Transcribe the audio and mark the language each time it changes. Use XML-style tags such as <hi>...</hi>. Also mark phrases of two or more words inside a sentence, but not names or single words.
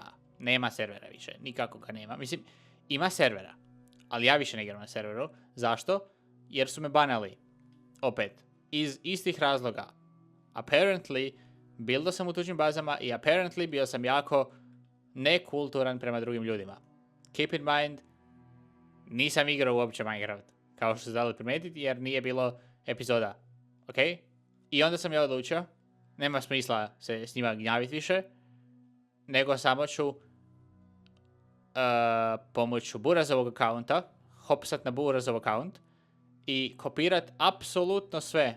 <hr>Nema servera više. Nikako ga nema. Mislim, ima servera. Ali ja više ne igram na serveru. Zašto? Jer su me banali. Opet. Iz istih razloga. Apparently, buildao sam u tuđim bazama i apparently bio sam jako nekulturan prema drugim ljudima.</hr> <en>Keep in mind,</en> <hr>nisam igrao uopće Minecraft. Kao što ste dali primijetiti, jer nije bilo epizoda. Ok? I onda sam ja odlučio, nema smisla se s njima gnjaviti više, nego samo ću pomoću Burazovog akaunta, hopsat na Burazov akaunt i kopirat apsolutno sve.</hr>